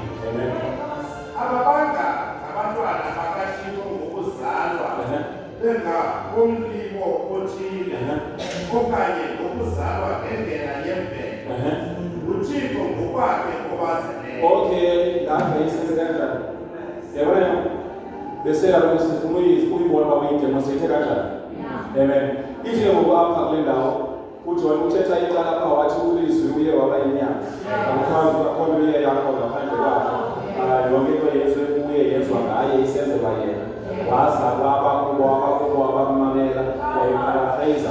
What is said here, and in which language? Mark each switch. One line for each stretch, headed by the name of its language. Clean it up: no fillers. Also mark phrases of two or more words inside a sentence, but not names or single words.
English: Amen.
Xhosa: Ababanga abantwana bakaThixo ngokuzalwa bengakomlimo othile okanye ngokuzalwa ngendlela yemvelo. uThixo ngokwakhe obazeleyo.
English: Okay, that makes sense kanjani?
Zulu: Yabona bese lapho sifuna uyibona baba idemonstrate kanjani?
English: Amen.
Xhosa: Ithi ngoku apha kule ndawo uJohn uthetha icala lapha wathi ulizwi uye waba inyama. Akukho uye yakho ngaphandle kwakhe. Yonke into yenziwe kuye yenziwa ngaye isenzelwa yena. Wazalwa abakubo abamamela yayiparaphrase.